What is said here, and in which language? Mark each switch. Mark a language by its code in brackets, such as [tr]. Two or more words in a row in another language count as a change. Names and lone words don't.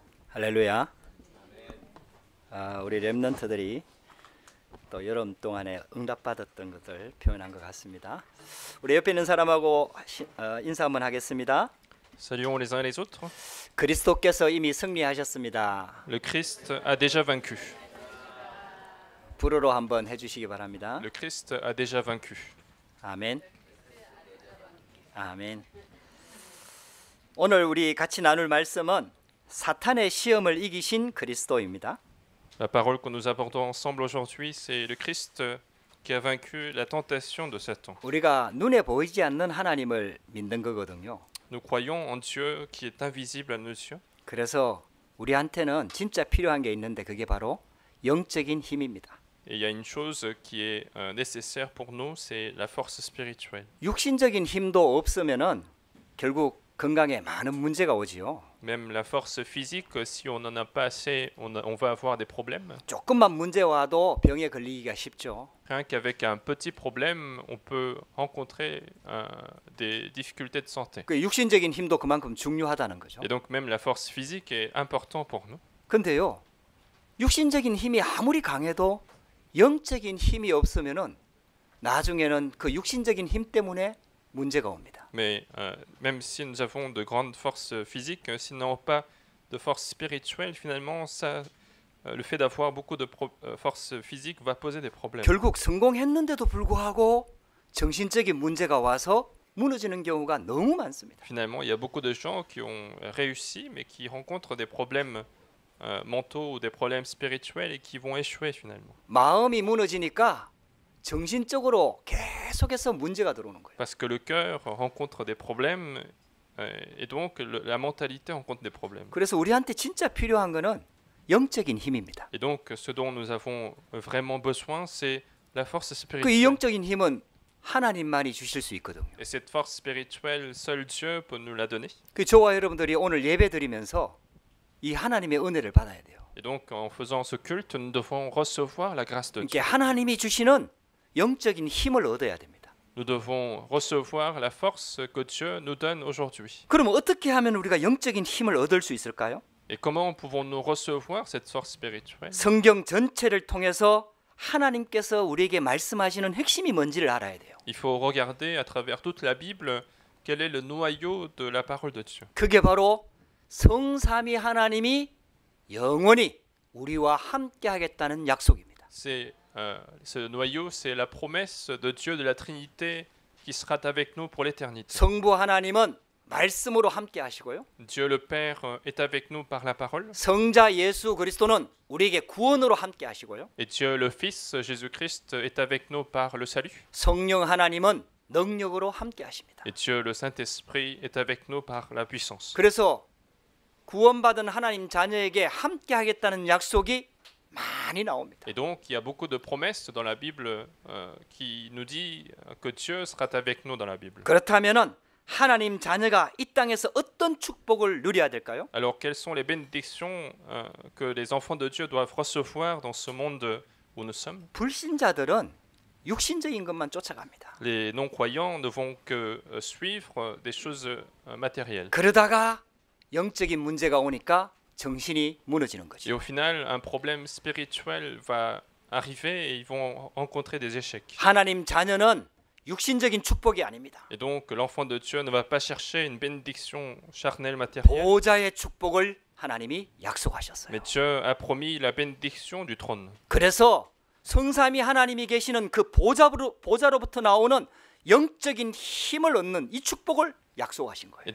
[ko] 할렐루야. 우리 렘넌트들이 또 여름 동안에 응답받았던 것을 표현한 것 같습니다. 우리 옆에 있는 사람하고 인사 한번 하겠습니다. [fr] Saluons les uns et les autres. [ko] 그리스도께서 이미 승리하셨습니다. [fr] Le Christ a déjà vaincu. [ko] 불어로 한번 해주시기 바랍니다. [fr] Le Christ a déjà vaincu. [ko] 아멘. 아멘. 오늘 우리 같이 나눌 말씀은 사탄의 시험을 이기신 그리스도입니다. [fr] La parole que nous abordons ensemble aujourd'hui, c'est le Christ qui a vaincu la tentation de Satan. [ko] 우리가 눈에 보이지 않는 하나님을 믿는 거거든요. [fr] Nous croyons en Dieu qui est invisible à nos yeux. [ko] 그래서 우리한테는 진짜 필요한 게 있는데 그게 바로 영적인 힘입니다. [fr] Et il y a une chose qui est nécessaire pour nous, c'est la force spirituelle. [ko] 육신적인 힘도 없으면은 결국 건강에 많은 문제가 오지요. [fr] Même la force physique, si on n'en a pas assez, on va avoir des problèmes. [ko] 조금만 문제 와도 병에 걸리기가 쉽죠. [fr] Rien qu'avec un petit problème, on peut rencontrer des difficultés de santé. [ko] 그 육신적인 힘도 그만큼 중요하다는 거죠. [fr] Et donc même la force physique est importante pour nous. [ko] 근데요, 육신적인 힘이 아무리 강해도 영적인 힘이 없으면은 나중에는 그 육신적인 힘 때문에 문제가 옵니다. [fr] Mais même si nous avons de grandes forces physiques, si nous n'avons pas de force spirituelle, finalement, le fait d'avoir beaucoup de force physique va poser des problèmes. [ko] 결국 성공했는데도 불구하고 정신적인 문제가 와서 무너지는 경우가 너무 많습니다. [fr] Finalement, il y a beaucoup de gens qui ont réussi, mais qui rencontrent des problèmes mentaux ou des problèmes spirituels et qui vont échouer finalement. [ko] 마음이 무너지니까 정신적으로 계속해서 문제가 들어오는 거예요. [fr] Parce que le cœur rencontre des problèmes et donc la mentalité rencontre des problèmes. [ko] 그래서 우리한테 진짜 필요한 거는 영적인 힘입니다. [fr] Et donc ce dont nous avons vraiment besoin, c'est la force [ko] 그 이 [fr] spirituelle. [ko] 영적인 힘은 하나님만이 주실 수 있거든요. [fr] Et cette force spirituelle, seul Dieu peut nous la donner. [ko] 그 저와 여러분들이 오늘 예배 드리면서 이 하나님의 은혜를 받아야 돼요. [fr] Et donc en faisant ce culte, nous devons recevoir la grâce de [ko] 이렇게 [fr] Dieu. [ko] 하나님이 주시는 영적인 힘을 얻어야 됩니다. [fr] Nous devons recevoir la force que Dieu nous donne aujourd'hui. [ko] 그러면 어떻게 하면 우리가 영적인 힘을 얻을 수 있을까요? [fr] Et comment pouvons-nous recevoir cette force spirituelle? [ko] 성경 전체를 통해서 하나님께서 우리에게 말씀하시는 핵심이 뭔지를 알아야 돼요. [fr] Il faut regarder à travers toute la Bible quel est le noyau de la parole de Dieu. [ko] 그게 바로 성삼위 하나님이 영원히 우리와 함께 하겠다는 약속입니다. [fr] Ce noyau, c'est la promesse de Dieu de la Trinité qui sera avec nous pour l'éternité. [ko] 성부 하나님은 말씀으로 함께 하시고요. [fr] Dieu le Père est avec nous par la parole. [ko] 성자 예수 그리스도는 우리에게 구원으로 함께 하시고요. [fr] Et Dieu le Fils, Jésus-Christ, est avec nous par le salut. [ko] 성령 하나님은 능력으로 함께 하십니다. [fr] Et Dieu le Saint-Esprit est avec nous par la puissance. [ko] 그래서 구원받은 하나님 자녀에게 함께 하겠다는 약속이 많이 나옵니다. [fr] Et donc, il y a beaucoup de promesses dans la Bible qui nous dit que Dieu sera avec nous dans la Bible. [ko] 그렇다면은 하나님 자녀가 이 땅에서 어떤 축복을 누려야 될까요? [fr] Alors, quelles sont les bénédictions que les enfants de Dieu doivent recevoir dans ce monde où nous sommes? [ko] 불신자들은 육신적인 것만 쫓아갑니다. [fr] Les non-croyants ne vont que suivre des choses matérielles. [ko] 그러다가 영적인 문제가 오니까 정신이 무너지는 [fr] Et [ko] 거죠. [fr] au final, un problème spirituel va arriver et ils vont rencontrer des échecs. [ko] 하나님 자녀는 육신적인 축복이 아닙니다. [fr] Et donc, l'enfant de Dieu ne va pas chercher une bénédiction charnelle matérielle, [ko] 보좌의 축복을 하나님이 약속하셨어요. [fr] mais Dieu a promis la bénédiction du trône. [ko] 그래서 성삼위 하나님이 계시는 그 보좌로부터 나오는 영적인 힘을 얻는 이 축복을 약속하신 거예요.